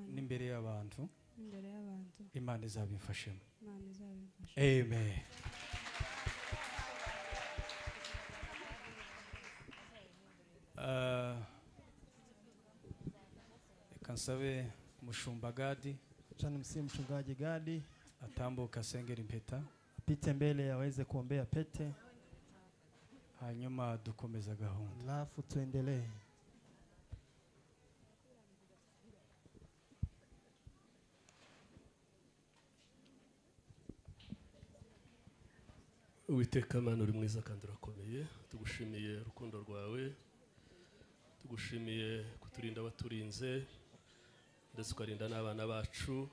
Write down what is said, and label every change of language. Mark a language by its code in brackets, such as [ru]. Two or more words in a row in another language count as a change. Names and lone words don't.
[rw] n'imbere y'abantu n'imbere y'abantu Imana izabimfashemo Imana izabimfasha amen reka nsabe umushumba Gadi [sw] Acha nimsihi mchungaji Gadi [rw] atambuka asengera impeta [sw] apite mbele aweze kuombea pete, [rw] hanyuma dukomeza gahunda [sw] alafu tuendelee. [rw] Uwiteka Mana uri mwiza kandi urakomeye, tugushimiye urukundo rwawe, tugushimiye kuturinda abaturinze ndetse ukarinda n'abana bacu.